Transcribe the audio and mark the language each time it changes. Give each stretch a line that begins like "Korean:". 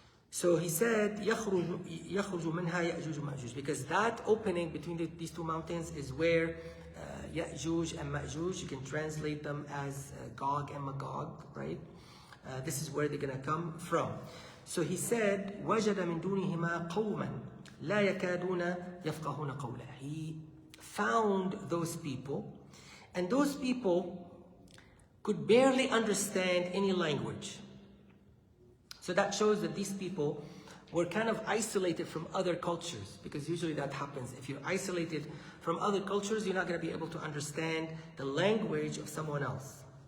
English: So he said,
Arabic: يَخْرُجُ مِنْهَا يَأْجُوجُ مَأْجُوجُ,
English: because that opening between these two mountains is where Ya'juj and Ma'juj, you can translate them as Gog and Magog, right? This is where they're going to come from. So he said,
Arabic: وَجَدَ مِن دُونِهِمَا قَوْمًا لَا يَكَادُونَ يَفْقَهُونَ قَوْلًا.
English: He found those people, and those people could barely understand any language. So that shows that these people were kind of isolated from other cultures, because usually that happens. If you're isolated from other cultures, you're not going to be able to understand the language of someone else.